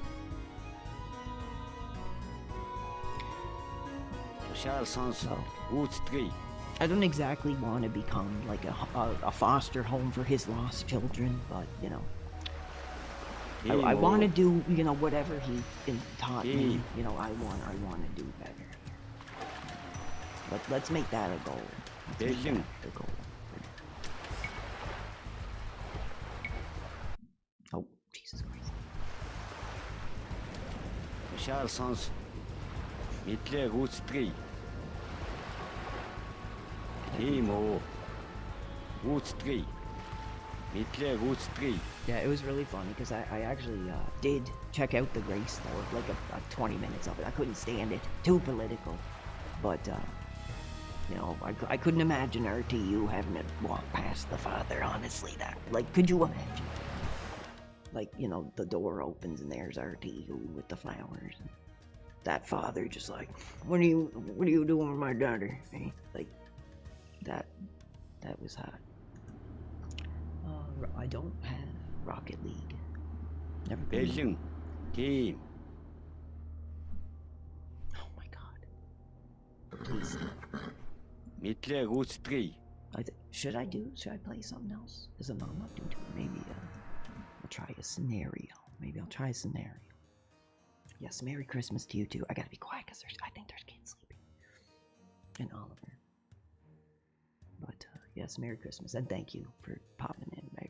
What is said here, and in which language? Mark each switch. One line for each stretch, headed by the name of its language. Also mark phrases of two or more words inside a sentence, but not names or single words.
English: I don't exactly want to become like a foster home for his lost children, but you know, I want to do, you know, whatever he taught me. You know, I want to do better. But let's make that a goal. Let's make that the goal. Oh, Jesus Christ.
Mongolian: Тушаал сонс. Мэдлээ гүйцэтгэе. Тийм үү. Гүйцэтгэе. Мэдлээ гүйцэтгэе.
English: Yeah, it was really funny because I actually did check out the Grace though, like a 20 minutes of it. I couldn't stand it. Too political. But, you know, I couldn't imagine RTU having to walk past the father, honestly. That, like, could you imagine? Like, you know, the door opens and there's RTU with the flowers. And that father just like, what are you doing with my daughter? Like, that was hot. I don't have Rocket League. Never been. Game. Oh my god. Please.
Mongolian: Мэдлээ гүйцэтгэе.
English: Should I play something else? Is a mom not doing it? Maybe I'll try a scenario. Yes, Merry Christmas to you too. I gotta be quiet because I think there's kids sleeping. And Oliver. But yes, Merry Christmas and thank you for popping in, baby.